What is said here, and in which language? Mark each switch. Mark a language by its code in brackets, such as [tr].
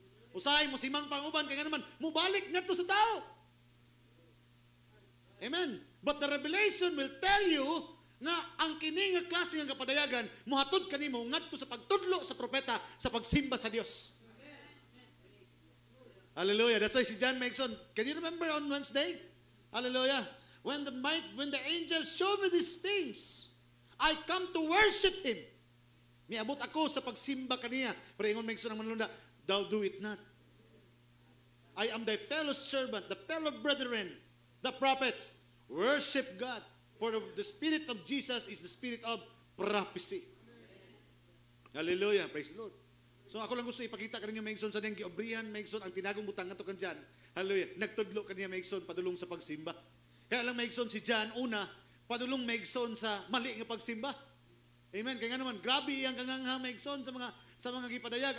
[ceb] Usahay mo simang panguban, kaya nga naman, mubalik ngadto sa tao. Amen. [en] But the revelation will tell you [ceb] nga ang kini nga klase nga kapadayagan mohatod kanimo ngadto sa pagtudlo sa propeta sa pagsimba sa Dios. Hallelujah. [en] That's why si John Mason, can you remember on Wednesday? Hallelujah. When the angel showed me these things, I come to worship him. [ceb] Miabot ako sa pagsimba kaniya. Pero ingon Mason ang manlunda, [en] thou do it not. I am thy fellow servant, the fellow brethren, the prophets. Worship God. For the spirit of Jesus is the spirit of prophecy. Hallelujah. Praise the Lord. [ceb] So ako lang gusto ipakita kaninyo maigsoon sa diyang giobrihan, maigsoon ang tinagong butang nga to kanyan. Hallelujah. Nagtudlo kaniya maigsoon padulong sa pagsimba. Kaya lang maigsoon si John, una, padulong maigsoon sa mali nga pagsimba. Amen. Kaya nga naman, grabe ang kanganga maigsoon sa mga gipadayag.